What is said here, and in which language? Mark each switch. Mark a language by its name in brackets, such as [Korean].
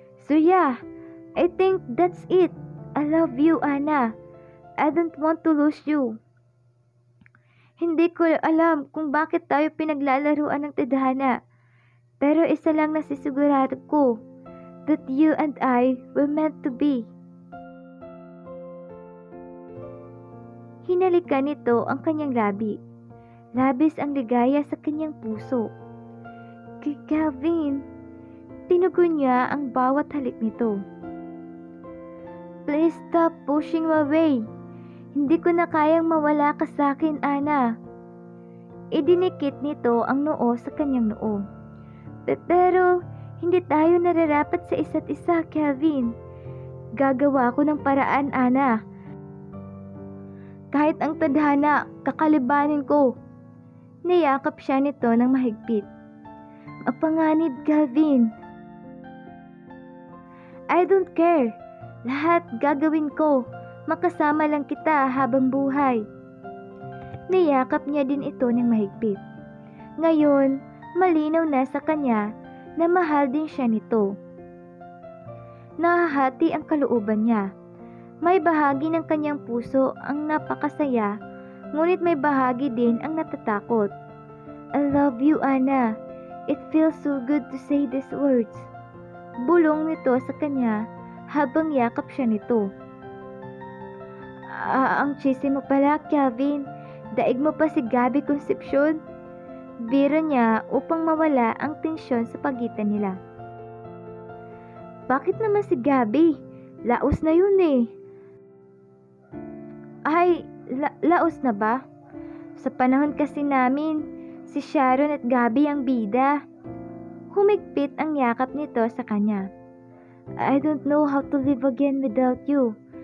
[English] So yeah, I think that's it. I love you, Ana. I don't want to lose you. [Filipino] Hindi ko alam kung bakit tayo pinaglalaruan ng tadhana, pero isa lang nasisigurado ko, [English] that you and I were meant to be. [Filipino] Hinalikan nito ang kanyang labi. Labis ang ligaya sa kanyang puso. Kay Kevin, tinugon niya ang bawat halik nito. [English] Please stop pushing me away. [Filipino] Hindi ko na kayang mawala ka sa akin, Ana. Idinikit nito ang noo sa kanyang noo. Pero hindi tayo nararapat sa isa't isa, Kevin. Gagawa ko ng paraan, Ana. Kahit ang tadhana, kakalibanin ko. Niyakap siya nito ng mahigpit. Mapanganib, Kevin. [English] I don't care. [Filipino] Lahat gagawin ko. Makasama lang kita habang buhay. Niyakap niya din ito ng mahigpit. Ngayon, malinaw na sa kanya na mahal din siya nito. Nahahati ang kalooban niya. May bahagi ng kanyang puso ang napakasaya, ngunit may bahagi din ang natatakot. [English] I love you, Ana. It feels so good to say these words. [Filipino] Bulong nito sa kanya habang yakap siya nito. Ang cheesy mo pala, Kevin. Daig mo pa si Gabby Concepcion. Biro niya upang mawala ang tensyon sa pagitan nila. Bakit naman si Gabby? Laos na yun eh. Ay, laos na ba? Sa panahon kasi namin, si Sharon at Gabby ang bida. Humigpit ang yakap nito sa kanya. [English] I don't know how to live again without you.